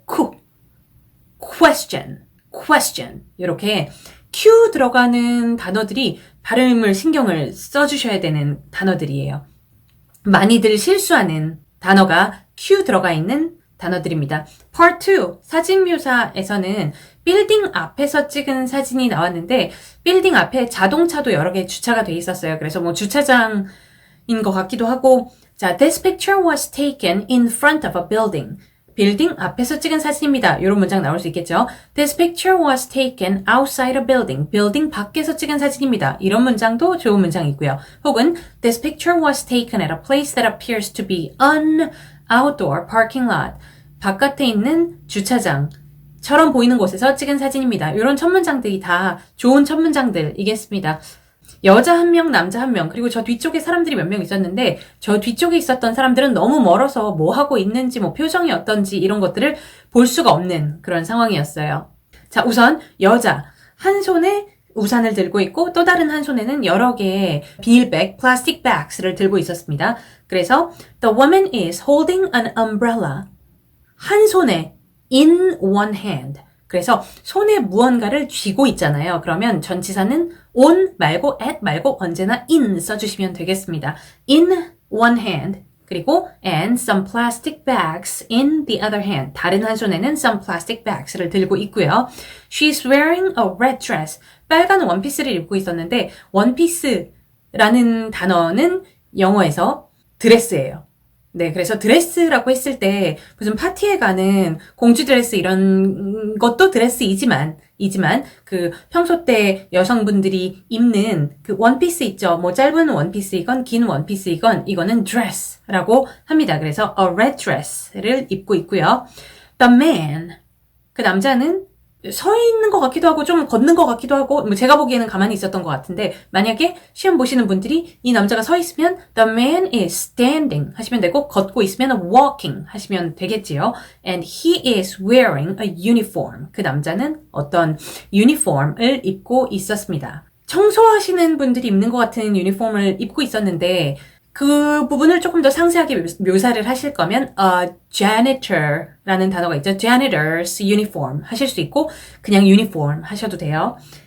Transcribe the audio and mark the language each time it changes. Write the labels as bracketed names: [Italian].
[Korean] question 이렇게 Q 들어가는 단어들이 발음을 신경을 써주셔야 되는 단어들이에요. 많이들 실수하는 단어가 Q 들어가 있는 단어들입니다. Part 2 사진 묘사에서는 빌딩 앞에서 찍은 사진이 나왔는데 빌딩 앞에 자동차도 여러 개 주차가 돼 있었어요. 그래서 뭐 주차장인 것 같기도 하고 자, [English] this picture was taken in front of a building. [Korean] 빌딩 앞에서 찍은 사진입니다. 이런 문장 나올 수 있겠죠. [English] This picture was taken outside a building. [Korean] 빌딩 밖에서 찍은 사진입니다. 이런 문장도 좋은 문장이고요. 혹은 This picture was taken at a place that appears to be an outdoor parking lot. 바깥에 있는 주차장처럼 보이는 곳에서 찍은 사진입니다. 이런 첫 문장들이 다 좋은 첫 문장들이겠습니다. 여자 한 명, 남자 한 명, 그리고 저 뒤쪽에 사람들이 몇 명 있었는데 저 뒤쪽에 있었던 사람들은 너무 멀어서 뭐 하고 있는지 뭐 표정이 어떤지 이런 것들을 볼 수가 없는 그런 상황이었어요. 자, 우선 여자 한 손에 우산을 들고 있고 또 다른 한 손에는 여러 개의 비닐백, plastic bags를 들고 있었습니다. 그래서 [English] the woman is holding an umbrella. [Korean] 한 손에 in one hand. 그래서 손에 무언가를 쥐고 있잖아요. 그러면 전치사는 on 말고 at 말고 언제나 in 써주시면 되겠습니다. [English] In one hand [Korean] 그리고 [English] and some plastic bags in the other hand. [Korean] 다른 한 손에는 [English] some plastic bags [Korean] 를 들고 있고요. [English] She's wearing a red dress. [Korean] 빨간 원피스를 입고 있었는데 원피스라는 단어는 영어에서 드레스예요. 네, 그래서 드레스라고 했을 때 무슨 파티에 가는 공주 드레스 이런 것도 드레스이지만 그 평소 때 여성분들이 입는 그 원피스 있죠. 뭐 짧은 원피스이건 긴 원피스이건 이거는 dress라고 합니다. 그래서 [English] a red dress [Korean] 를 입고 있고요. [English] The man, [Korean] 그 남자는 서 있는 것 같기도 하고 좀 걷는 것 같기도 하고 뭐 제가 보기에는 가만히 있었던 것 같은데 만약에 시험 보시는 분들이 이 남자가 서 있으면 [English] the man is standing [Korean] 하시면 되고 걷고 있으면 walking 하시면 되겠지요. [English] And he is wearing a uniform. [Korean] 그 남자는 어떤 유니폼을 입고 있었습니다. 청소하시는 분들이 입는 것 같은 유니폼을 입고 있었는데 그 부분을 조금 더 상세하게 묘사를 하실 거면 janitor라는 단어가 있죠. [English] janitor's uniform [Korean] 하실 수 있고 그냥 uniform 하셔도 돼요.